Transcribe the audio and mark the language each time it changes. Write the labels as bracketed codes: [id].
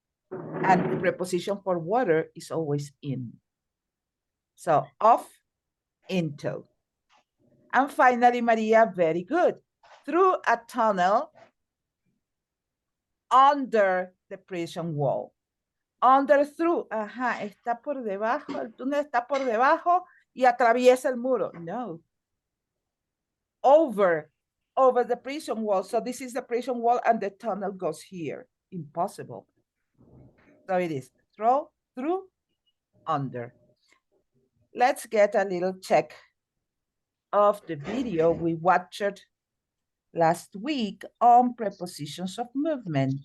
[en] And the preposition for water is always in. So off, into. And finally, Maria, very good. Through a tunnel under the prison wall. Under, through, [es] ajá, está por debajo, el túnel está por debajo y atraviesa el muro. [en] No. Over the prison wall. So this is the prison wall and the tunnel goes here. Impossible. So it is through, under. Let's get a little check of the video we watched last week on prepositions of movement.